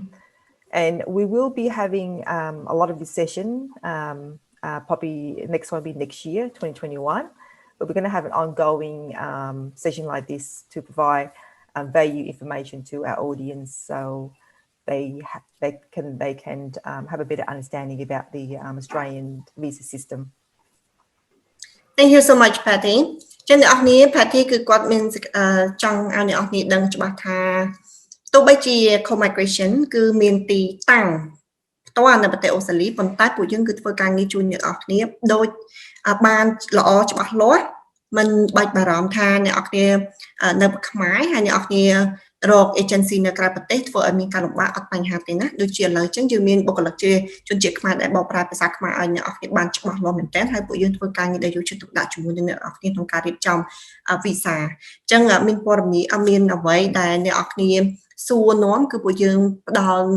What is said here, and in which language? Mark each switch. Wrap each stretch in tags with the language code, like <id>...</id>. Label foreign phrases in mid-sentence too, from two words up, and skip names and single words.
<en>And we will be having a lot of this session, probably next one will be next year, 2021, but we're going to have an ongoing session like this to provide value information to our audience, so they can have a better understanding about the Australian visa system. Thank you so much, Patty.</en> <km>ចឹងអ្នកនរគ្នា Patty គឺគាត់មានចង់ឲ្យអ្នកនរគ្នាដឹងច្បាស់ថាទោះបីជា co-migration គឺមានទីតាំងផ្ទាល់នៅប្រទេសអូស្ត្រាលីប៉ុន្តែពួកយើងគឺ ធ្វើការងារជួយអ្នកនរគ្នាដោយបានល្អច្បាស់លាស់មិនបាច់បារម្ភថាអ្នកនរគ្នានៅខ្មែរហើយអ្នកនរគ្នារក agency នៅក្រៅប្រទេសធ្វើឲ្យមានការលំបាកអត់បញ្ហាទេណាដូចជាឥឡូវចឹងយើងមានបុគ្គលិកជាជនជាតិខ្មែរដែលបកប្រែភាសាខ្មែរឲ្យអ្នកនរគ្នាបានច្បាស់លាស់មែនទែនហើយពួកយើងធ្វើការងារដែលយកចិត្តទុកដាក់ជាមួយនឹងអ្នកនរគ្នាក្នុងការរៀបចំ visa ចឹងមានព័ត៌មានមានអ្វីដែលអ្នកនរគ្នាសួរនាំគឺពួកយើងផ្ដល់នៅ</km>